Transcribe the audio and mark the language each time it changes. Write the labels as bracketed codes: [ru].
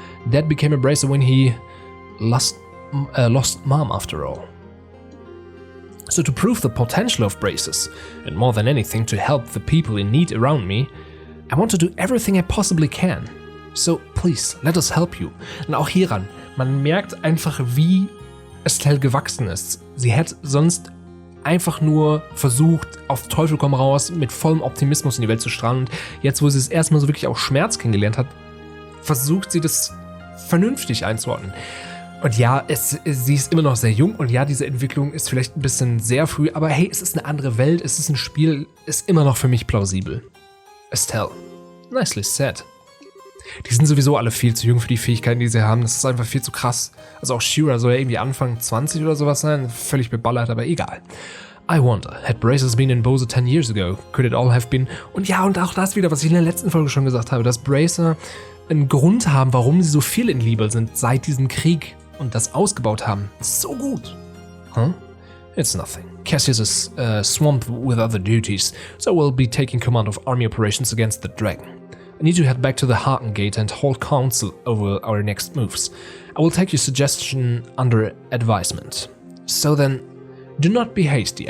[en] Dad became a bracer when he lost Mom after all. So to prove the potential of bracers, and more than anything to help the people in need around me, I want to do everything I possibly can. So please, let us help you. [de] Und auch hieran, man merkt einfach, wie Estelle gewachsen ist. Sie hätte sonst einfach nur versucht, auf Teufel komm raus, mit vollem Optimismus in die Welt zu strahlen. Und jetzt, wo sie es erstmal so wirklich auch Schmerz kennengelernt hat, versucht sie das vernünftig einzuordnen. Und ja, sie ist immer noch sehr jung und ja, diese Entwicklung ist vielleicht ein bisschen sehr früh, aber hey, es ist eine andere Welt, es ist ein Spiel, ist immer noch für mich plausibel. [en] Estelle, nicely said. [de] Die sind sowieso alle viel zu jung für die Fähigkeiten, die sie haben, das ist einfach viel zu krass. Also auch Shira soll ja irgendwie Anfang 20 oder sowas sein, völlig beballert, aber egal. [en] I wonder, had bracers been in Bose 10 years ago, could it all have been... [de] Und ja, und auch das wieder, was ich in der letzten Folge schon gesagt habe, dass Bracer einen Grund haben, warum sie so viel in Liebe sind seit diesem Krieg und das ausgebaut haben. So gut. [en] Huh? It's nothing. Cassius is swamped with other duties, so we'll be taking command of army operations against the dragon. I need to head back to the Gate and hold council over our next moves. I will take your suggestion under advisement. So then, do not be hasty.